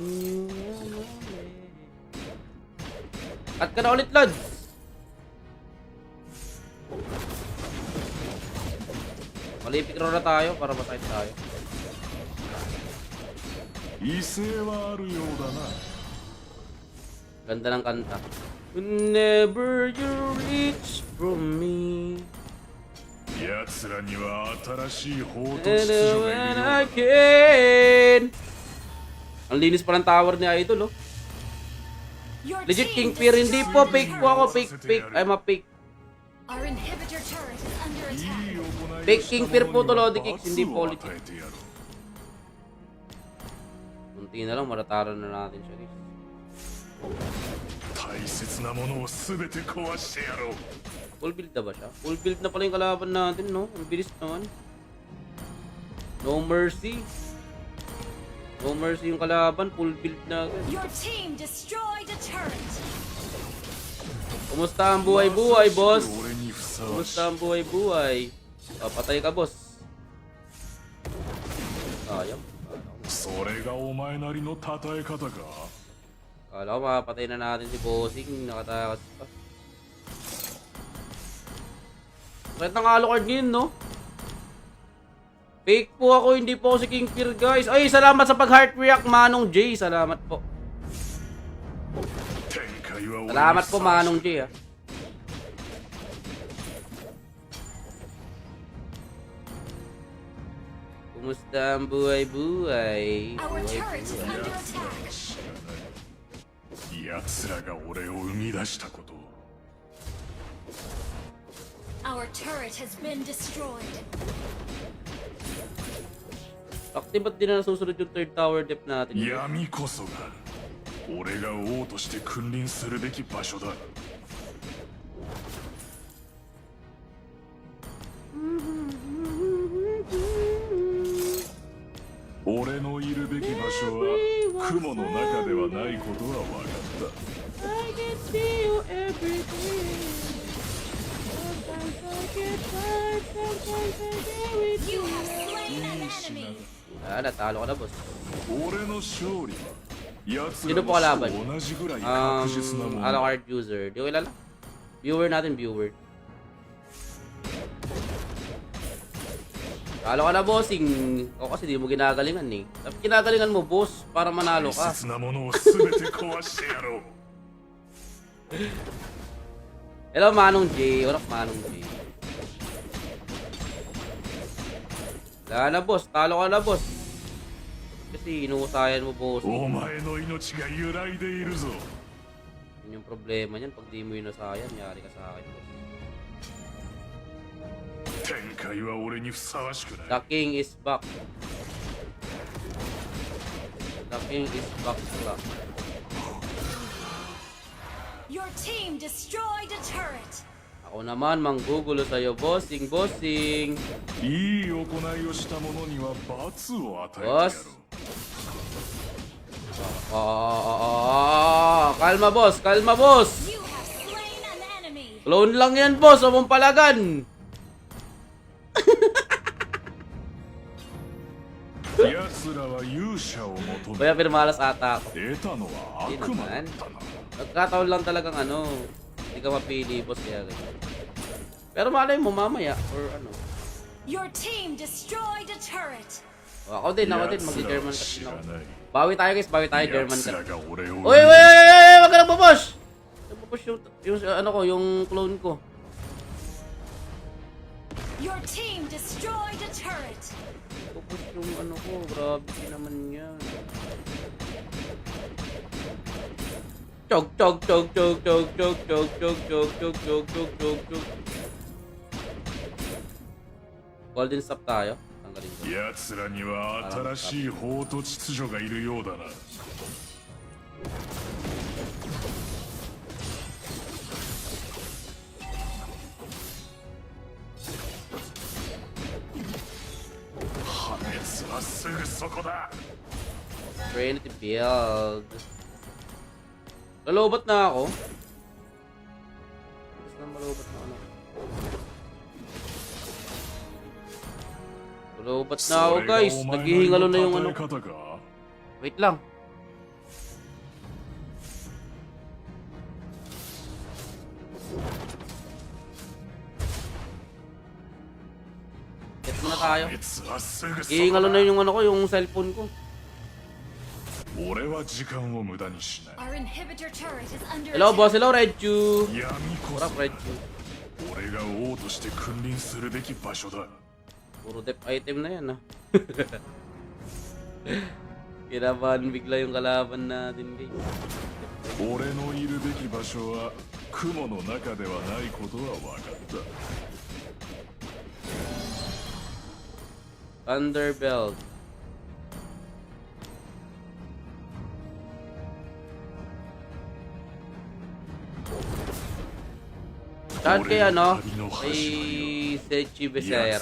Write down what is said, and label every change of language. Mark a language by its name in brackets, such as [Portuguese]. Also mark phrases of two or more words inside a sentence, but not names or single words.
[Filipino] At ka na ulit, lads. Malipik na tayo para masakit tayo. [Japanese] 威勢はあるようだな [Filipino] Ganda ng kanta. [English] Whenever you reach from me [Japanese] 奴らには新しい法と [English] and [Japanese] 秩序がい [English] when [Japanese] るよ [English] I can [Filipino] Ang linis pa ng tower ni Idol, oh. [English] Your [Filipino] Legit [English] team [Filipino] King Fear, hindi po. [English] destroyed [Filipino] Fake [English] a [Filipino] po ako. [English] turret. Fake. I'm a fake. Our inhibitor turret is under [Japanese] いい [English] attack. [Japanese] 行い [Filipino] Fake [Japanese] を [Filipino] King [Japanese] した [Filipino] Fear [Japanese] 者 [Filipino] po [Japanese] に [Filipino] to, [Japanese] は [Filipino] Lodi Kicks, hindi [Japanese] 罰 [Filipino] po [Japanese] を [Filipino] ulit. [Japanese] 与えてやろう [Filipino] Kunti na lang, marataran na natin siya, guys. [Japanese] 大切なものを全て壊してやろう [English] Full build [Filipino] na ba siya? [English] Full build [Filipino] na pala yung kalaban natin, no? Ang bilis naman. [English] No mercy. No mercy [Filipino] yung kalaban. [English] Full build [Filipino] na agad. [English] Your team destroyed a turret. [Filipino] Kumusta ang buhay-buhay, boss? [Japanese] 俺にふさわし [Filipino] Kumusta ang buhay-buhay? Patay ka, boss. Sayang. [Japanese] それがお前なりの称え方か [Filipino] Kala ko mapatay na natin si Bossing. Nakatakas pa. Kahit ng Alucard ngayon, no? Fake po ako, hindi po ako si King Fear, guys. Ay, salamat sa pag- [English] heart react, [Filipino] Manong J. Salamat po. [Japanese] 天界は俺に [Filipino] Salamat [Japanese] ふ [Filipino] po, [Japanese] さわし [Filipino] Manong J, ah. Kumusta ang buhay-buhay? [English] Our turret is [Filipino] Buhay-buhay. [English] under attack. [Japanese] 知らない奴らが俺を生み出したこと [English] Our turret has been destroyed. [Filipino] Bakit ba't di na nasusunod yung [English] third tower [Filipino] dep natin? [Japanese] 闇こそが俺が王として君臨するべき場所だ俺のいるべき場所は雲の中ではないことは分かった [English] I can see you every day. Sometimes I get tired, sometimes I get with You you. have slain an enemy. [Filipino] Natalo ka na, boss. [Japanese] 俺の勝利は奴 [Filipino] Sino [Japanese] ら [Filipino] po [Japanese] の [Filipino] kalaban? [Japanese] 死と同じぐらい確実なもの [Filipino] Alucard user. Di ko kilala. Viewer natin, viewer. Talo ka na, bossing. O kasi di mo ginagalingan eh. Dapat ginagalingan mo, boss, para manalo [Japanese] 大 [Filipino] ka. [Japanese] 切なものを全て壊してやろう [English] Hello, Manong J. What up, Manong J? [Filipino] Wala na, boss. Talo ka na, boss. Kasi inuusayan mo, boss. [Japanese] お前の命が揺らいでいるぞ [Filipino] Yun yung problema niyan. Pag di mo inusayan, yari ka sa akin, boss. [Japanese] 天界は俺にふさわしくない [English] The king is back. The king is back. Your team destroyed a turret. [Filipino] Ako naman, manggugulo sa'yo, bossing, bossing. [Japanese] いい行いをした者には罰を与えてやろ [Filipino] Boss. Kalma, boss. Kalma, boss. [English] You have slain an enemy. [Filipino] Clone lang yan, boss. Huwag mong palagan. [Japanese] う奴らは勇者を求め [Filipino] Kaya pirmalas ata ako. [Japanese] 得たのは悪魔だったな [Filipino] Nagkataon lang talagang ano. Hindi ka mapili, boss. Kaya ganyan. Pero malay mo mamaya. Or ano. [English] Your team destroyed a turret. [Filipino] Ako din. [Japanese] 奴ら [Filipino] Mag-German [Japanese] は [Filipino] cut [Japanese] 知 [Filipino] din [Japanese] ら [Filipino] ako. [Japanese] ない [Filipino] Bawi tayo, guys. Bawi tayo. German [Japanese] 奴 [Filipino] cut. [Japanese] らが俺を [Filipino] Uy, uy, uy, uy, wag ka nang pupush! Pupush yung ano ko, yung clone ko. [English] Your team destroyed a turret. [Filipino] Pupush yung ano ko, grabe naman yan. Chog, chog, chog, chog, chog, chog, chog, chog, chog, chog, chog, chog, chog, chog. Golden stop tayo. Tanggalin ko. [Japanese] 奴らには新しい法と秩序がいるようだな 破滅はすぐそこだ [Filipino] Trinity build. Lalobat na ako. Gusto na malobat na ako. Lalobat na ako, guys. Naghihingalo na yung ano. Wait lang. Get na tayo. [Japanese] 破滅はすぐそ [Filipino] Ihingalo [Japanese] こ [Filipino] na [Japanese] だ [Filipino] yung ano ko, yung cellphone ko. [Japanese] 俺は時間を無駄にしない [English] Our inhibitor turret is under Hello, boss. attack. Hello, Redchu. [Japanese] 闇こ [English] What [Japanese] そ [English] up, [Japanese] が [English] Redchu? [Japanese] 俺が王として君臨するべき場所だ [Filipino] Puro dep item na yan, ah. Kinabahan bigla yung kalaban natin, guys. [Japanese] 俺のいるべき場所は雲の中ではないことは分かった。 [Filipino] Thunderbelt. Saan kay ano? Kay Sechi Becerra.